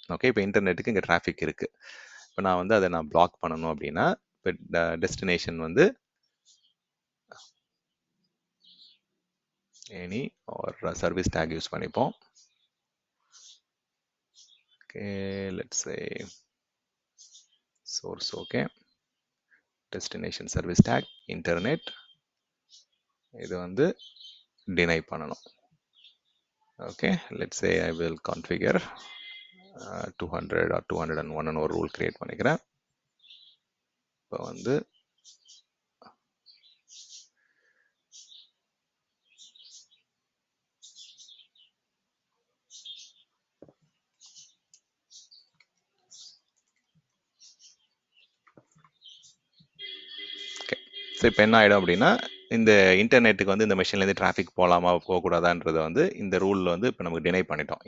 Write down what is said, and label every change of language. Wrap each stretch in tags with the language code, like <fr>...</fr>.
<ta>Okay, இப்போ இன்டர்நெட்டுக்கு இங்கே traffic இருக்குது. இப்போ நான் வந்து அதை பிளாக் பண்ணணும் அப்படின்னா, இப்போ டெஸ்டினேஷன் வந்து எனி ஒரு சர்வீஸ் டேக் யூஸ் பண்ணிப்போம்.</ta> <en>Okay, let's say source. Okay, destination service tag internet,</en> <ta>இது வந்து</ta> <en>deny பண்ணணும். Okay, let's say I will configure 200 or 201</en> <ta>ஒரு ரூல் கிரியேட் பண்ணிக்கிறேன். இப்போ வந்து ஸோ இப்போ என்ன ஆகிடும் அப்படின்னா, இந்த இன்டர்நெட்டுக்கு வந்து இந்த மெஷின்லேருந்து டிராஃபிக் போகலாமா போகக்கூடாதான்றதை வந்து இந்த ரூலில் வந்து இப்போ நமக்கு டினை பண்ணிட்டோம்.</ta>